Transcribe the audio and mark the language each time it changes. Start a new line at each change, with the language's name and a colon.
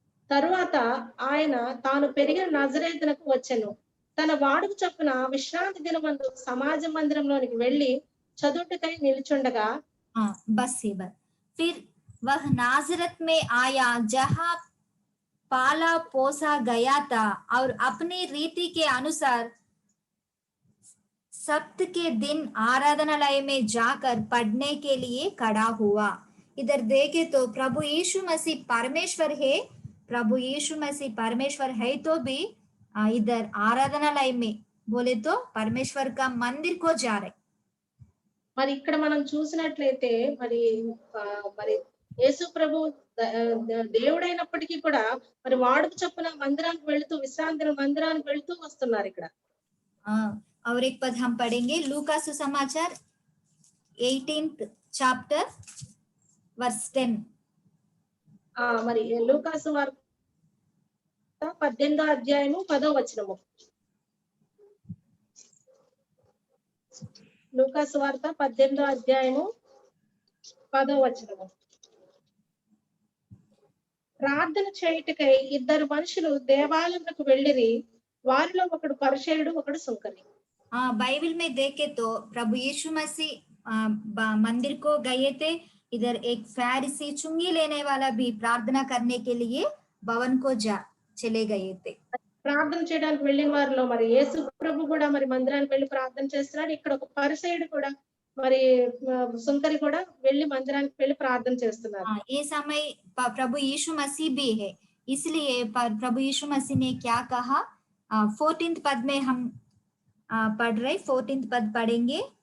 Telugu: తరువాత ఆయన తాను పెరిగిన నజరేతునకు వచ్చెను. తన వాడుక చొప్పున విశ్రాంతి దినమందు సమాజ మందిరంలోనికి వెళ్లి చదువుటకై నిలుచుండగా
Hindi: बस ही बस। फिर वह नाजरत में आया जहां पाला पोसा गया था और अपनी रीति के अनुसार सप्त के दिन आराधनालय में जाकर पढ़ने के लिए खड़ा हुआ। इधर देखे तो प्रभु यीशु मसीह परमेश्वर है, प्रभु यीशु मसीह परमेश्वर है तो भी इधर आराधनालय में बोले तो परमेश्वर का मंदिर को जा रहे।
Telugu: మరి ఇక్కడ మనం చూసినట్లయితే మరి మరి యేసు ప్రభు దేవుడైనప్పటికీ కూడా మరి వాడుక చొప్పున మందిరానికి వెళుతూ విశ్రాంతి మందిరానికి వెళుతూ వస్తున్నారు ఇక్కడ.
Hindi: और एक पद हम पढ़ेंगे लूका सुसमाचार
English: 18th chapter verse 10.
Telugu: మరి లూకా సువార్త 18వ అధ్యాయము 10వ వచనము. లూకా సువార్త 18వ అధ్యాయము 10వ వచనము. ప్రార్థన చేయుటకై ఇద్దరు మనుషులు దేవాలయంకు వెళ్ళిరి. వారిలో ఒకడు పరిసయ్యుడు, ఒకడు సుంకరి.
Hindi: बाइबल में देखे तो प्रभु यीशु मसीह मंदिर को गए थे। इधर एक फैरिसी चुंगी लेने वाला भी प्रार्थना करने के लिए भवन को चले गए थे।
Telugu: ప్రార్థన చేయడానికి వెళ్ళిన వారిలో మరి యేసు ప్రభు కూడా మరి మందిరానికి వెళ్ళి ప్రార్థన చేస్తున్నాడు. ఇక్కడ ఒక పరిసయ్యుడు కూడా మరి సుంకరి కూడా వెళ్ళి మందిరానికి వెళ్ళి ప్రార్థన చేస్తున్నారు.
Hindi: ये समय प्रभु यीशु मसीह भी है, इसलिए प्रभु यीशु मसीह ने क्या कहा 14th पद में हम पढ़ रहे 14th पद पढ़ेंगे।